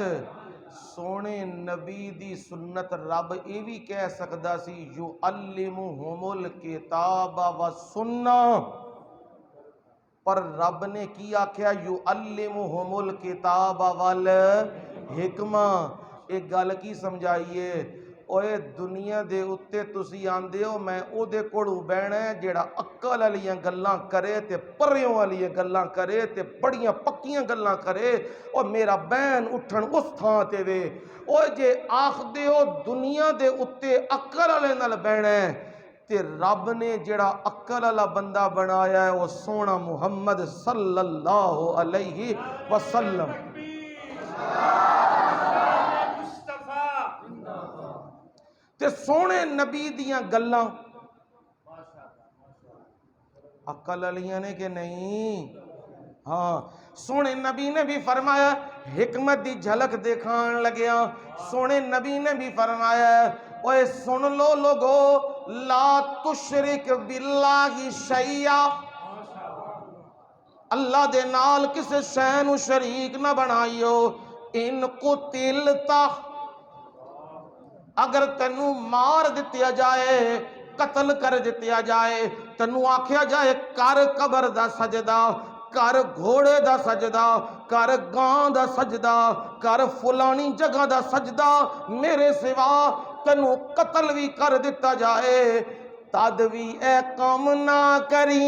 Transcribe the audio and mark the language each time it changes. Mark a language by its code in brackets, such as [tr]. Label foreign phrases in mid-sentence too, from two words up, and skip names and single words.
[pa] سونے نبی دی سنت رب یہ بھی کہہ سکدا سی [ar] یعلمہم الکتاب والسنہ، [pa] پر رب نے کی آکھیا [ar] یعلمہم الکتاب والحکمہ۔ [pa] ایک گل کی سمجھائیے، اوے دنیا دے اتے تسی آندے ہو میں او دے کوڑو بہنا ہے جیڑا عقل والیاں گلاں کرے تے پریوں والیاں گلاں کرے تے بڑیاں پکیاں گلاں کرے، او میرا بہن اٹھن اس تھاں تے وے۔ او جے آخ دے ہو دنیا دے اتے عقل والے نال بہنا ہے تے رب نے جڑا عقل والا بندہ بنایا ہے وہ سونا محمد [ar] صلی اللہ علیہ وسلم۔ [pa] تے سونے نبی دیاں گلاں عقل والیاں نے کہ نہیں؟ ہاں، سونے نبی نے بھی فرمایا، حکمت دی جھلک دکھان لگیا، سونے نبی نے بھی فرمایا اوے سن لو لوگو، [ar] لا تشرک باللہ شیئا، [pa] اللہ دے نال کسے شے نو شریک نہ بنائیو، [ar] ان قتلتا، [pa] اگر تینوں مار دتیا جائے، قتل کر دتیا جائے، تینوں آکھیا جائے کر قبر دا سجدہ، کر گھوڑے دا سجدہ، کر گاں دا سجدہ، کر فلانی جگہ دا سجدہ، میرے سوا تینوں قتل بھی کر دیتا جائے، تد بھی اے کام نہ کری۔